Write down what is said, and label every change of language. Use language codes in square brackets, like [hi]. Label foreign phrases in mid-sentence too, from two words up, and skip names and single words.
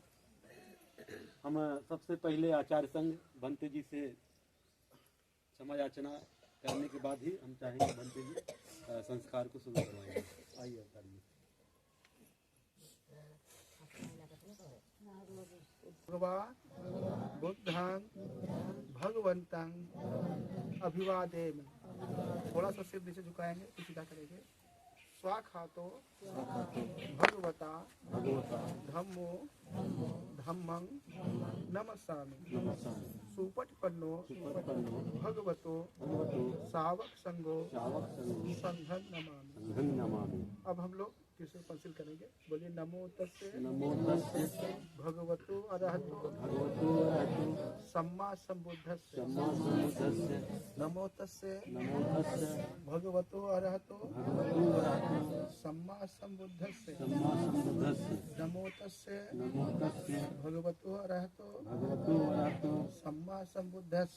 [hi] हम सबसे पहले आचार्य संघ भंते जी से क्षमा याचना करने के बाद ही हम चाहेंगे भंते जी संस्कार को शुरू करवाएंगे। आइए आचार्य। [pi] भगवान बुद्धं भगवंतं अभिवादेम। [hi] थोड़ा सा सिर नीचे झुकाएंगे तो सीधा करेंगे। [pi] स्वाखातो भगवता धम्मो धम्मं नमस्सामि। सुपटिपन्नो भगवतो सावक संगो संघं नमामि। [hi] अब हम लोग तीसरे पंसिल करेंगे। [pi] बोलिए नमो तस्से भगवतो अरहतो सम्मा संबुद्धस्से। नमो तस्से भगवतो अरहतो सम्मा संबुद्धस्से। नमो तस्से भगवतो अरहतो सम्मा संबुद्धस्से।